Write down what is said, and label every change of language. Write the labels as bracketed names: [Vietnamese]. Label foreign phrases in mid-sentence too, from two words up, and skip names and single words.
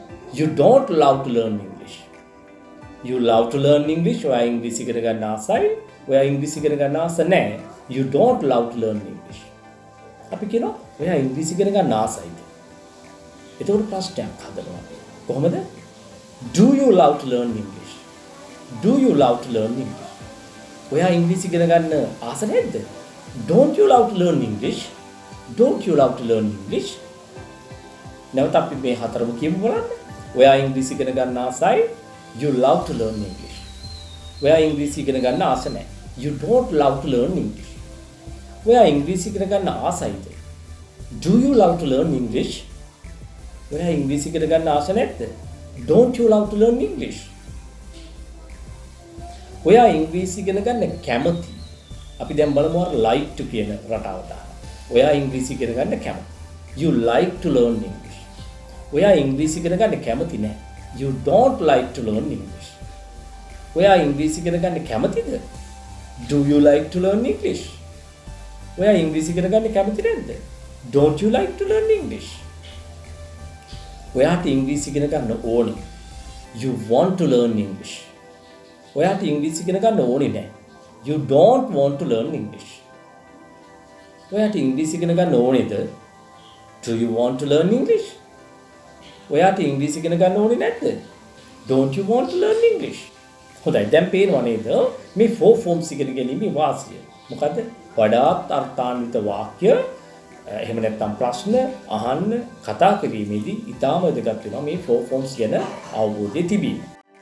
[English] You don't love to learn English. You love to learn English. [Sinhala] ඔයා ඉංග්‍රීසි ඉගෙන ගන්න ආසයි. ඔයා ඉංග්‍රීසි ඉගෙන ගන්න ආස නැහැ. [English] You don't love to learn English. [Sinhala] අපි කියනවා ඔයා ඉංග්‍රීසි ඉගෙන ගන්න ආසයිද? එතකොට ප්‍රශ්නයක් හදනවා. කොහොමද? [English] Do you love to learn English? Do you love to learn English? [Sinhala] ඔයා ඉංග්‍රීසි ඉගෙන ගන්න ආස නැද්ද? [English] Don't you love to learn English? Don't you love to learn English? [Sinhala] නැවත අපි මේ හතරම කියමු බලන්න. ඔයා ඉංග්‍රීසි ඉගෙන ගන්න ආසයි. [English] You love to learn English. [Sinhala] ඔයා ඉංග්‍රීසි ඉගෙන ගන්න ආස නැහැ. [English] You don't love to learn English. [Sinhala] ඔයා ඉංග්‍රීසි ඉගෙන ගන්න ආසයිද? [English] Do you love to learn English? [Sinhala] ඔයා ඉංග්‍රීසි ඉගෙන ගන්න ආස නැද්ද? [English] Don't you love to learn English? [Sinhala] ඔයා ඉංග්‍රීසි ඉගෙන ගන්න කැමති. අපි දැන් බලමු අර [English] like to [Sinhala] කියන රටාව දාලා. ඔයා ඉංග්‍රීසි ඉගෙන ගන්න කැමති. [English] You like to learn English. [Sinhala] ඔයා ඉංග්‍රීසි ඉගෙන ගන්න කැමති නැහැ. [English] You don't like to learn English. [Sinhala] ඔයා ඉංග්‍රීසි ඉගෙන ගන්න කැමතිද? [English] Do you like to learn English? [Sinhala] ඔයා ඉංග්‍රීසි ඉගෙන ගන්න කැමති නැද්ද? [English] Don't you like to learn English? [Sinhala] ඔයාට ඉංග්‍රීසි ඉගෙන ගන්න ඕනේ. [English] You want to learn English. [Sinhala] ඔයාට ඉංග්‍රීසි ඉගෙන ගන්න ඕනේ නැහැ. [English] You don't want to learn English. [Sinhala] ඔයාට ඉංග්‍රීසි ඉගෙන ගන්න ඕනේද? [English] Do you want to learn English? [Sinhala] ඔයාට ඉංග්‍රීසි ඉගෙන ගන්න ඕනේ නැද්ද? [English] Don't you want to learn English? [Sinhala] හොඳයි දැන් පේනවා නේද මේ [English] four forms [Sinhala] ඉගෙන ගැනීමේ වාසිය. මොකද වඩාත් අර්ථාන්විත වාක්‍ය එහෙම නැත්නම් ප්‍රශ්න අහන්න කතා කිරීමේදී ඉතාම වැදගත් වෙනවා මේ [English] four forms [Sinhala] ගැන අවබෝධය තිබීම.